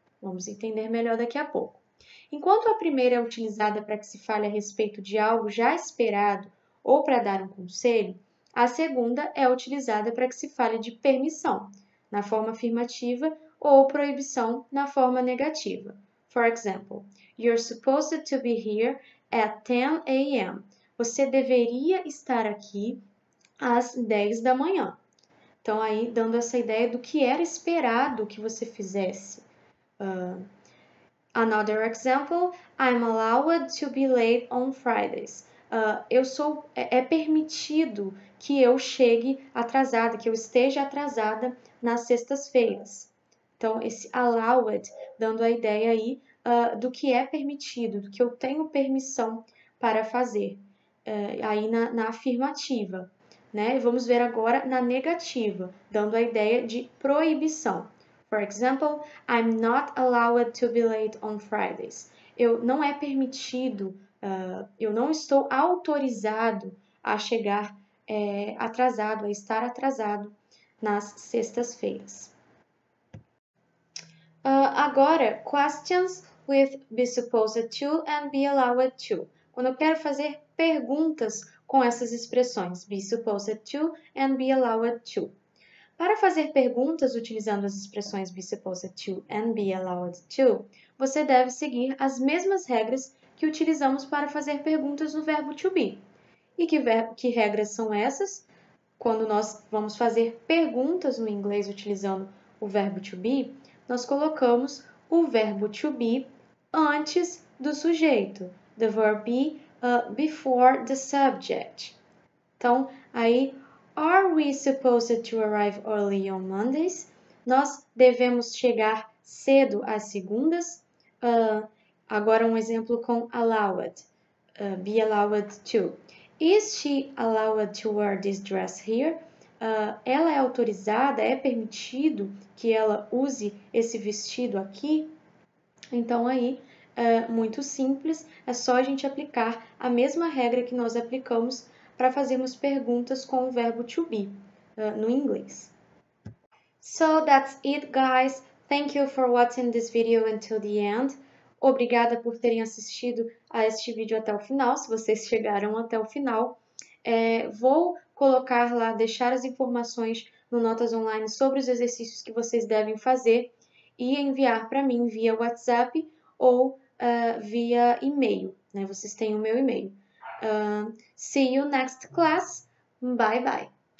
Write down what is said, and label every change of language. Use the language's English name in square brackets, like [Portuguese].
[Portuguese] Vamos entender melhor daqui a pouco. Enquanto a primeira é utilizada para que se fale a respeito de algo já esperado ou para dar um conselho, a segunda é utilizada para que se fale de permissão, na forma afirmativa, ou proibição, na forma negativa. [English] For example, you're supposed to be here at 10 a.m. [Portuguese] Você deveria estar aqui às 10 da manhã. Então, aí, dando essa ideia do que era esperado que você fizesse. [English] Another example, I'm allowed to be late on Fridays. [Portuguese] É permitido que eu chegue atrasada, que eu esteja atrasada nas sextas-feiras. Então, esse allowed, dando a ideia aí do que é permitido, do que eu tenho permissão para fazer. Aí na afirmativa, né? Vamos ver agora na negativa, dando a ideia de proibição. [English] For example, I'm not allowed to be late on Fridays. [Portuguese] Não é permitido, eu não estou autorizado a chegar atrasado, a estar atrasado nas sextas-feiras. Agora, [English] questions with be supposed to and be allowed to. [Portuguese] Quando eu quero fazer perguntas com essas expressões, [English] be supposed to and be allowed to. [Portuguese] Para fazer perguntas utilizando as expressões [English] be supposed to and be allowed to, [Portuguese] você deve seguir as mesmas regras que utilizamos para fazer perguntas no verbo to be. E que regras são essas? Quando nós vamos fazer perguntas no inglês utilizando o verbo to be, nós colocamos o verbo to be antes do sujeito. [English] The verb be before the subject. [Portuguese] Então, aí, [English] are we supposed to arrive early on Mondays? [Portuguese] Nós devemos chegar cedo às segundas? Agora um exemplo com allowed. [English] Be allowed to. Is she allowed to wear this dress here? [Portuguese] Ela é autorizada, é permitido que ela use esse vestido aqui? Então, aí, muito simples, é só a gente aplicar a mesma regra que nós aplicamos para fazermos perguntas com o verbo to be no inglês. [English] So that's it, guys. Thank you for watching this video until the end. [Portuguese] Obrigada por terem assistido a este vídeo até o final, se vocês chegaram até o final. Vou colocar lá, deixar as informações no Notas Online sobre os exercícios que vocês devem fazer e enviar para mim via WhatsApp ou via e-mail, né? Vocês têm o meu e-mail. [English] See you next class. Bye bye.